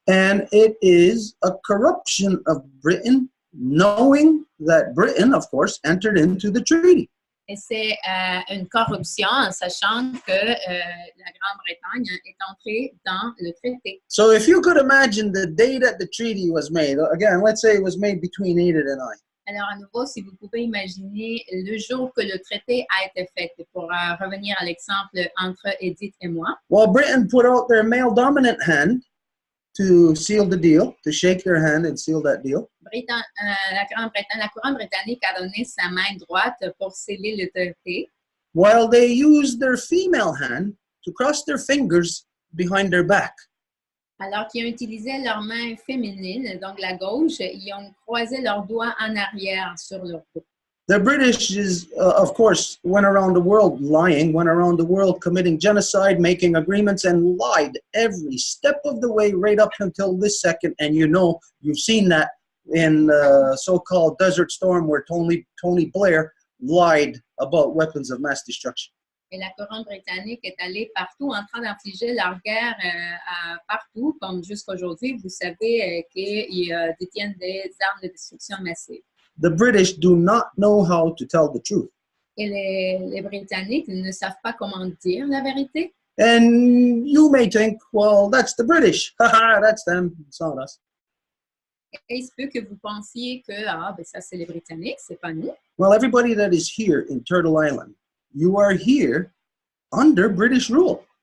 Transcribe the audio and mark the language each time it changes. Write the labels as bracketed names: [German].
[English] And it is a corruption of Britain, knowing that Britain, of course, entered into the treaty. [French] Et c'est une corruption en sachant que la Grande-Bretagne est entrée dans le traité. [English] So if you could imagine the day that the treaty was made, again, let's say it was made between Edith and I. [French] Alors, à nouveau, si vous pouvez imaginer le jour que le traité a été fait, pour revenir à l'exemple entre Edith et moi. [English] Well, Britain put out their male dominant hand to seal the deal, to shake their hand and seal that deal. [French] La couronne britannique a donné sa main droite pour sceller le traité. [English] While they used their female hand to cross their fingers behind their back. [French] Alors qu'ils ont utilisé leur main féminine, donc la gauche, ils ont croisé leurs doigts en arrière sur leur dos. [English] The British, of course, went around the world lying, went around the world committing genocide, making agreements, and lied every step of the way right up until this second. And you've seen that in the so-called Desert Storm where Tony Blair lied about weapons of mass destruction. [French] Et la couronne britannique est allée partout en train d'infliger leur guerre partout, comme jusqu'aujourd'hui, vous savez qu'ils détiennent des armes de destruction massive. [English] The British do not know how to tell the truth. [French] Et les Britanniques ne savent pas comment dire la vérité. [English] And you may think, well, that's the British. Haha, that's them. It's not us. [French] Et il se peut que vous pensiez que ça c'est les Britanniques, c'est pas nous. [English] Well, everybody that is here in Turtle Island, you are here under British rule.